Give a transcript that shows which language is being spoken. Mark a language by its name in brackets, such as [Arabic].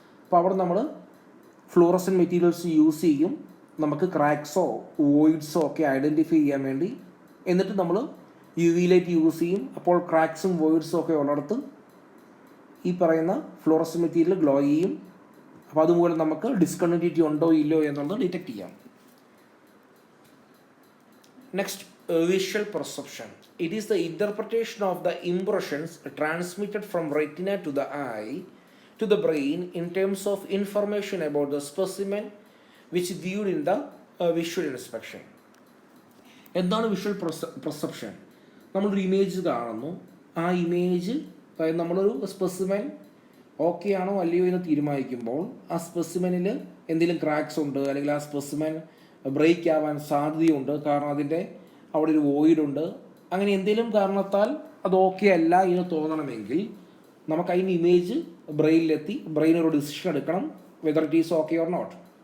[Malayalam] അപ്പോൾ അവിടെ നമ്മൾ ഫ്ലൂറസെൻ്റ് മെറ്റീരിയൽസ് യൂസ് ചെയ്യും, നമുക്ക് ക്രാക്സോ വോയിഡ്സോ ഒക്കെ ഐഡൻറ്റിഫൈ ചെയ്യാൻ വേണ്ടി. എന്നിട്ട് നമ്മൾ UV ലൈറ്റ് യൂസ് ചെയ്യും. അപ്പോൾ ക്രാക്സും വോയിഡ്സും ഒക്കെ ഉള്ളിടത്ത് ഈ പറയുന്ന ഫ്ലൂറസെൻ്റ് മെറ്റീരിയൽ ഗ്ലോ ചെയ്യും. അപ്പോൾ അതുമൂലം നമുക്ക് ഡിസ്കണ്ടിന്യൂറ്റി ഉണ്ടോ ഇല്ലയോ എന്നുള്ളത് ഡിറ്റക്ട് ചെയ്യാം. [English] Next visual perception. It is the interpretation of the impressions transmitted from retina to the eye to the brain in terms of information about the specimen which viewed in the visual inspection. [Malayalam] എന്താണ് visual perception? നമ്മളൊരു image കാണുന്നു. ആ image നമ്മളൊരു specimen okay ആണോ അല്ലയോ എന്ന് തീരുമാനിക്കുമ്പോൾ ആ സ്പെസിമെനിൽ എന്തെങ്കിലും ക്രാക്സ് ഉണ്ട്, അല്ലെങ്കിൽ ആ സ്പെസിമെൻ ബ്രേക്ക് ആവാൻ സാധ്യതയുണ്ട്, കാരണം അതിൻ്റെ അവിടെ ഒരു വോയിഡ് ഉണ്ട്, അങ്ങനെ എന്തെങ്കിലും കാരണത്താൽ അത് ഓക്കെ അല്ല എന്ന് തോന്നണമെങ്കിൽ നമുക്ക് അതിൻ്റെ ഇമേജ് ബ്രെയിനിലെത്തി ബ്രെയിൻ ഒരു ഡിസിഷൻ എടുക്കണം, [English] Whether it is okay or not.